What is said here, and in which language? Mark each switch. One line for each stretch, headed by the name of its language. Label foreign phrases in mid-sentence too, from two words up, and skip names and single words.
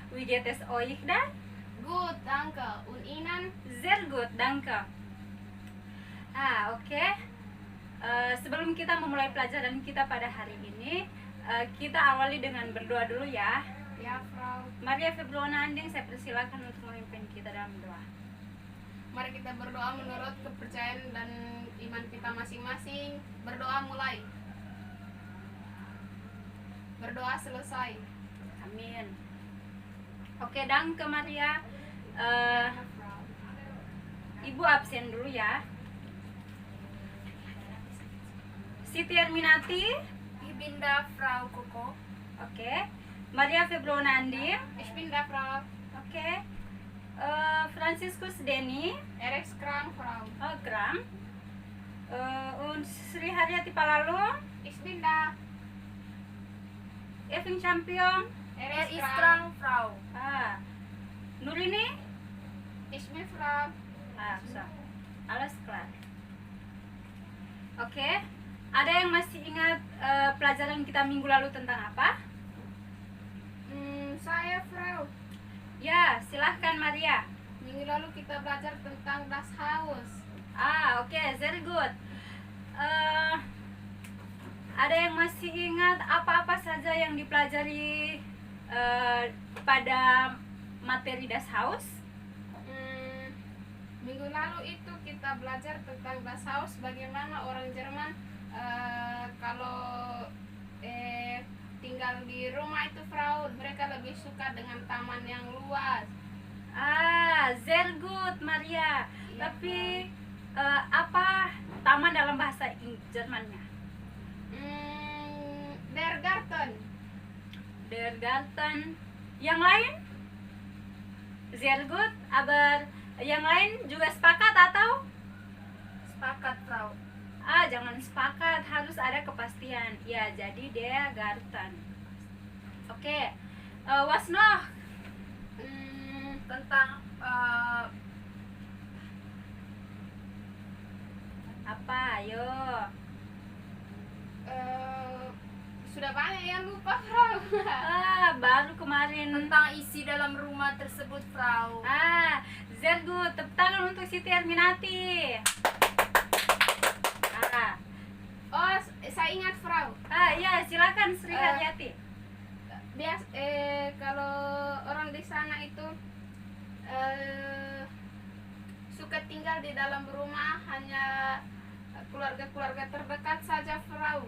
German: geht es euch da? Gut, danke. Und Ihnen? Sehr gut, danke. Oke.
Indonesian: Sebelum kita memulai pelajaran kita pada hari ini, kita awali dengan berdoa dulu ya. Ya, Frau. Maria Febrona Anding, saya persilakan untuk memimpin kita dalam doa. Mari kita berdoa menurut kepercayaan dan iman kita masing-masing. Berdoa mulai. Berdoa selesai.
German: Amin. Oke, danke Maria.
Indonesian: Ya, Frau. Ibu absen dulu ya. Siti Erminati.
German: Ich bin da, Frau Koko.
Indonesian: Oke. Maria Febrona Anding.
German: Ich bin da, Frau.
Indonesian: Oke. Franciscus Denny.
German: Er ist krank, Frau. Kram. Und Sri Haryati Palalung. Ich bin da. Eving Champion. Er ist krank, Frau. Nurini. Ich bin Frau. So. Alles klar. Oke.
Indonesian: Ada yang masih ingat pelajaran kita minggu lalu tentang apa? Saya, Frau. Ya, silahkan Maria. Minggu lalu kita belajar tentang
German: das Haus.
English: Oke, very good.
Indonesian: Ada yang masih ingat apa-apa saja yang dipelajari pada materi
German: das Haus?
Indonesian: Minggu lalu itu kita belajar tentang
German: das Haus,
Indonesian: bagaimana orang Jerman kalau tinggal di rumah itu, Frau, mereka lebih suka dengan taman yang luas.
English: Very good Maria.
Indonesian: Iya, Tapi apa taman dalam bahasa Jermannya?
German: Der Garten. Der Garten.
Indonesian: Yang lain?
German: Sehr gut.
Indonesian: Aber yang lain juga sepakat atau? Sepakat, Frau. Jangan sepakat, harus ada kepastian. Ya, jadi
German: der Garten.
Indonesian: Oke.
German: Was noch?
Indonesian: Tentang Apa? Ayo. sudah banyak yang lupa, Frau. Baru kemarin. Tentang isi dalam rumah tersebut, Frau.
German: Sehr gut.
Indonesian: Tepuk tangan untuk Siti Erminati. Oh, saya ingat, Frau. Ya, silakan Sri Haryati. Kalau orang di sana itu suka tinggal di dalam rumah hanya keluarga-keluarga terdekat saja, Frau.